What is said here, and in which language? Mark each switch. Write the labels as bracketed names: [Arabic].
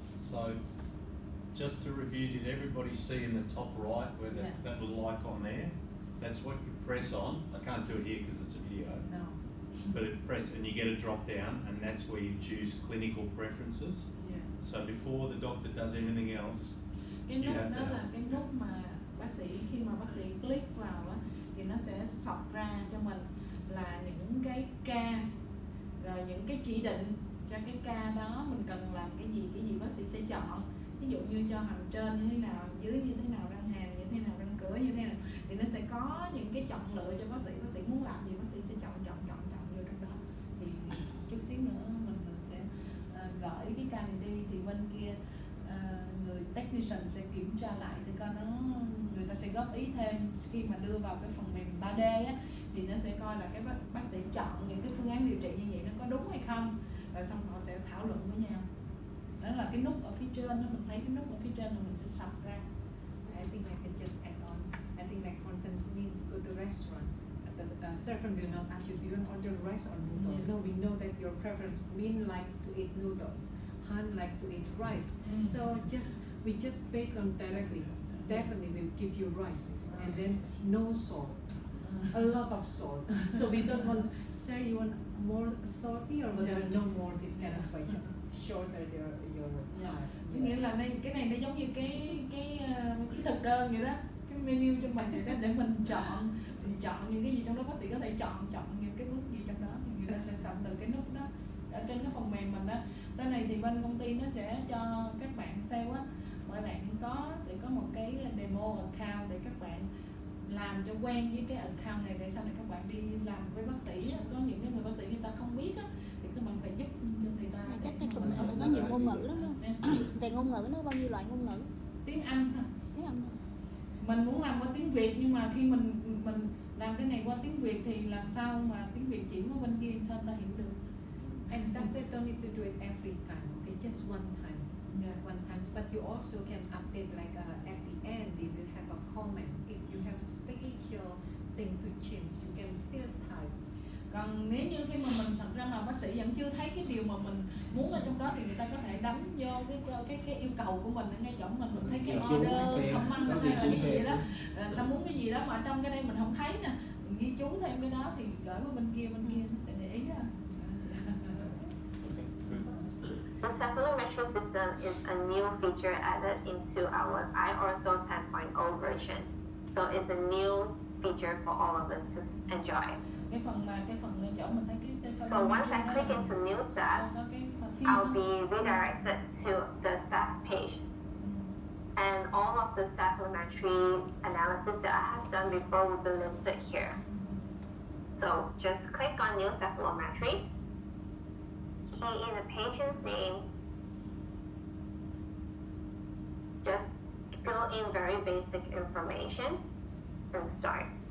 [English] So, just to review, did everybody see in the top right where that's that little icon there? That's what you press on. I can't do it here because it's a video. No. But it press and you get a drop down, and that's where you choose clinical preferences. Yeah. So before the doctor does anything else, [Vietnamese] Cái [English] You [Vietnamese] nút [English] have [Vietnamese] đó [English] to- [Vietnamese] là cái nút mà bác sĩ khi mà bác sĩ click vào á thì nó sẽ sọc ra cho mình là những cái ca, rồi những cái chỉ định cho cái ca đó mình cần làm cái gì bác sĩ sẽ chọn. Ví dụ như cho hàm trên như thế nào, hàm dưới như thế nào, răng hàm như thế nào, răng cửa như thế nào, thì nó sẽ có những cái chọn lựa cho bác sĩ muốn làm gì bác sĩ sẽ chọn vô trong đó. Thì chút xíu nữa mình sẽ gửi cái ca này đi thì bên kia người technician sẽ kiểm tra lại thì coi nó, người ta sẽ góp ý thêm khi mà đưa vào cái phần mềm 3D á, thì nó sẽ coi là cái bác sĩ chọn những cái phương án điều trị như vậy nó có đúng hay không, rồi xong họ sẽ thảo luận với nhau. Đó là cái nút ở phía trên đó, mình thấy cái nút ở phía trên là mình sẽ sọc ra. [English] I think I can just add on. I think like for instance, we go to restaurant. The servant will not ask you, do you want to order rice or noodle? Yeah. No, we know that your preference. Min like to eat noodles. Han like to eat rice. So we just based on directly. Definitely will give you rice, and then no salt. A lot of salt. So we don't want. Sir, you want more salty or whatever? No more this kind of question. Shorter your Yeah. yeah. [Vietnamese] Nghĩa là cái này nó giống như cái thực đơn vậy đó, cái menu cho mình vậy đó, để mình chọn những cái gì trong đó, bác sĩ có thể chọn những cái bước gì trong đó, thì người ta sẽ soạn từ cái nút đó ở trên cái phần mềm mình đó. Sau này thì bên công ty nó sẽ cho các bạn sale á, mọi bạn sẽ có một cái demo account để các bạn làm cho quen với cái account này, để sau này các bạn đi làm với bác sĩ á, có những cái người bác sĩ người ta không biết á, thì các bạn phải giúp cho người ta. Này chắc cái phần mềm này có nhiều ngôn ngữ lắm luôn. Về ngôn ngữ nó có bao nhiêu loại ngôn ngữ? Tiếng Anh thôi. Tiếng Anh. Mình muốn làm qua tiếng Việt, nhưng mà khi mình làm cái này qua tiếng Việt thì làm sao mà tiếng Việt chỉ có bên kia sao ta hiểu được. [English] And doctor don't need to do it every time. Okay, just one times. Yeah. One times. But you also can update like at the end. They will have a comment. If you have a special nothing to change. You can still type. [Vietnamese] Còn nếu như khi mà mình thật ra mà bác sĩ vẫn chưa thấy cái điều mà mình muốn ở trong đó thì người ta có thể đánh vô cái yêu cầu của mình ở ngay chỗ mình thấy cái order comment hay là cái gì đó, người ta muốn cái gì đó mà trong cái đây mình không thấy nè, mình ghi chú thêm cái đó thì gửi qua bên kia nó sẽ để ý á. [English] The cephalometry system is a new feature added into our iOrtho 10.0 version. So it's a new feature for all of us to enjoy. [Vietnamese] Cái phần chỗ mình thấy cái [English] So once I click into new SAF, I'll be redirected to the SAF page. And all of the cephalometry analysis that I have done before will be listed here. So just click on new cephalometry, key in the patient's name, just fill in very basic information and start.